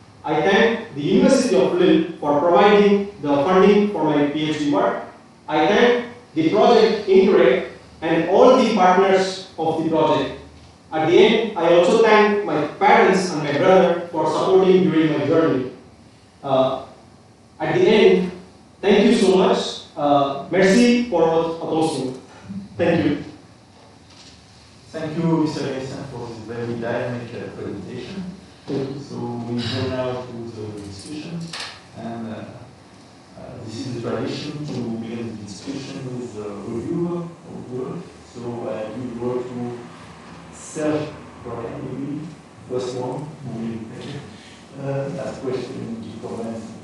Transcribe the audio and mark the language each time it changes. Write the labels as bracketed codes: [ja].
[en] I thank the University of Lille for providing the funding for my PhD work. I thank the project Interact and all the partners of the project. At the end, I also thank my parents and my brother for supporting during my journey. At the end, thank you so much. [fr] Merci pour votre attention. [en] Thank you. Thank you, Mr. Gessin, for this very dynamic presentation. So we go now to the discussion, and this is the tradition to begin the discussion with the reviewer of work. So I give the word to Serge Brian, maybe first one who will ask question, give comments.